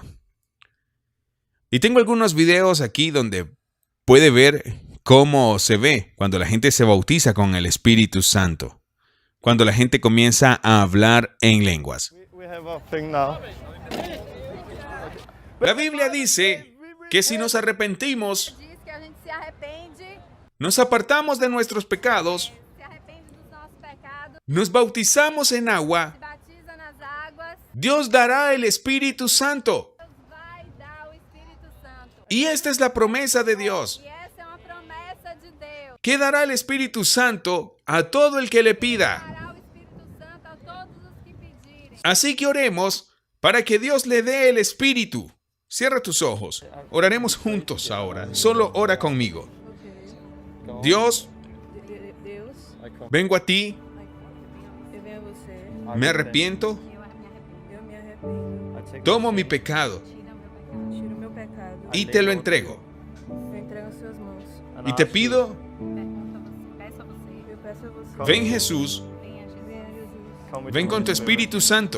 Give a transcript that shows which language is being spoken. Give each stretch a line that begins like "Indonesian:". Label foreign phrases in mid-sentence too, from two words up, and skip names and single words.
Spanish: Y tengo algunos videos aquí donde puede ver cómo se ve cuando la gente se bautiza con el Espíritu Santo. cuando la gente comienza a hablar en lenguas. La Biblia dice que si nos arrepentimos,
Portuguese: Diz que a gente se arrepende,
Spanish: nos apartamos de nuestros pecados,
Portuguese: se arrepende dos nossos pecados,
Spanish: nos bautizamos en agua,
Portuguese: se batiza nas águas,
Spanish: Dios dará el Espíritu Santo.
Portuguese: Deus vai dar o Espírito Santo.
Spanish: Y esta es la promesa de Dios,
Portuguese: E essa é uma promessa de Deus.
Spanish: que dará el Espíritu Santo a todo el que le pida.
Portuguese: Dará o Espírito Santo a todos os que pedirem.
Spanish: Así que oremos para que Dios le dé el Espíritu. Cierra tus ojos. Oraremos juntos ahora. Solo ora conmigo. Dios,
Portuguese: Deus,
Spanish: vengo a ti,
Portuguese: eu venho a você,
Spanish: me arrepiento,
Portuguese: eu me arrependo,
Spanish: tomo mi pecado
Portuguese: tiro meu pecado,
Spanish: y te lo entrego.
Portuguese: eu entrego em suas mãos.
Spanish: Y te pido,
Portuguese: Peço a você, Eu peço a você,
Spanish: ven Jesús,
Portuguese: venha Jesus. venha Jesus,
Spanish: ven con tu Espíritu Santo.